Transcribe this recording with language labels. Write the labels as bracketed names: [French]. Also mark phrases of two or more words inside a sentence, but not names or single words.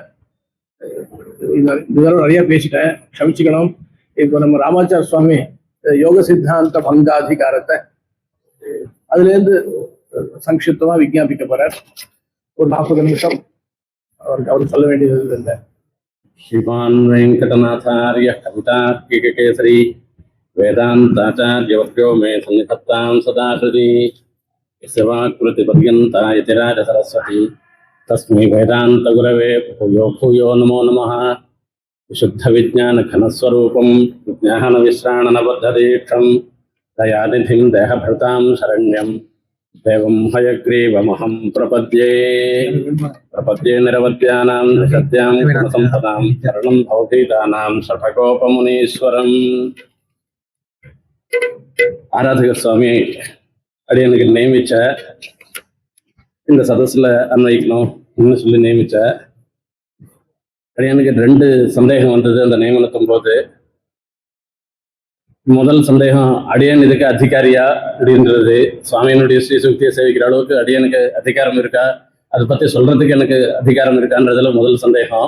[Tamil] இதெல்லாம் நிறைய பேசிட்டேன், க்ஷமிச்சுக்கணும். இப்போ நம்ம ராமாச்சார சுவாமி யோக சித்தாந்த பங்காதிகாரத்தை அதுல இருந்து சங்கிப்தமா விஞ்ஞாபிக்க போறார். ஒரு 40 நிமிஷம் அவர் சொல்ல வேண்டியது இல்லை. [Sanskrit] श्रीमान् वेङ्कटनाथार्य कवितार्किककेसरी वेदान्ताचार्यवर्यो मे सन्निधत्तां सदा हृदि यस्य वाक्कृतिपर्यन्ता यतिराजसरस्वती तस्मै वेदान्तगुरवे भूयो भूयो नमो नमः। विशुद्धविज्ञानघनस्वरूपं विज्ञानविश्राणनबद्धदीक्षं दयानिधिं देहभृतां शरण्यं देवं हयग्रीवमहं प्रपद्ये निरवद्यानां सत्यां गुणसम्पदां शरणं भवतीतानां षठकोपमुनीश्वरम्. [Tamil] ஆராதக சுவாமி அடியனுக்கு நியமிச்ச இந்த சதஸ்ல அன்வைக்கணும் சொல்லி நியமிச்ச அடியனுக்கு 2 சந்தேகம் வந்தது அந்த நியமனத்தும் போது. முதல் சந்தேகம், அடியன் இதுக்கு அதிகாரியா அப்படின்றது, சுவாமியினுடைய ஸ்ரீசுக்தியை சேவிக்கிற அளவுக்கு அடியனுக்கு அதிகாரம் இருக்கா, அதை பத்தி சொல்றதுக்கு எனக்கு அதிகாரம் இருக்கான்றதுல முதல் சந்தேகம்.